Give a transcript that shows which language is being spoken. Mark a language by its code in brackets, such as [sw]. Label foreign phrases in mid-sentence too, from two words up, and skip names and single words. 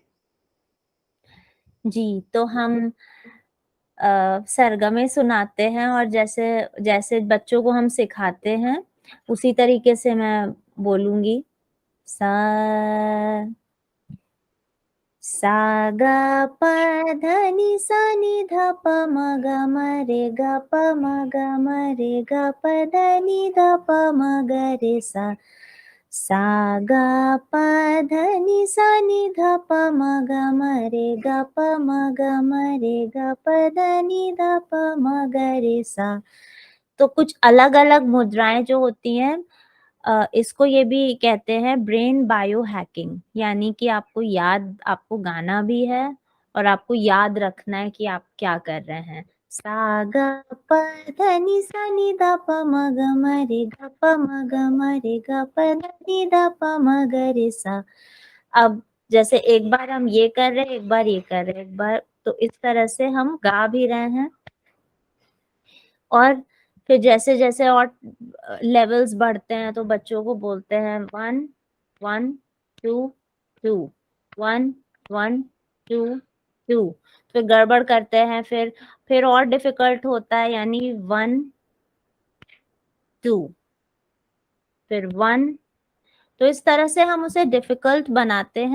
[hi] जी, तो हम सरगमे सुनाते हैं और जैसे जैसे बच्चों को हम सिखाते हैं, उसी तरीके से मैं बोलूँगी। सा सा गा प ध नि सा नि ध प म ग म रे ग प म ग म रे ग प ध नि ध प म ग रे सा। सा गा प ध नि सा नि ध प म ग म रे ग प म ग म रे ग प ध नि ध प म ग रे सा। तो कुछ अलग-अलग मुद्राएँ जो होती हैं, इसको ये भी कहते हैं [en] brain bio hacking, [hi] यानी कि आपको गाना भी है और आपको याद रखना है कि आप क्या कर रहे हैं। सा गा प ध नि सा नि ध प म ग म रे ग प म ग म रे ग प ध नि ध प म ग रे सा। अब जैसे एक बार हम ये कर रहे हैं, एक बार ये कर रहे हैं, एक बार, तो इस तरह से हम गा भी रहे हैं। और फिर जैसे-जैसे और लेवल्स बढ़ते हैं तो बच्चों को बोलते हैं 1 1 2 2 1 1 2 2, फिर गड़बड़ करते हैं, फिर और डिफ़िकल्ट होता है, यानी 1 2 फिर 1, तो इस तरह से हम उसे डिफ़िकल्ट बनाते हैं।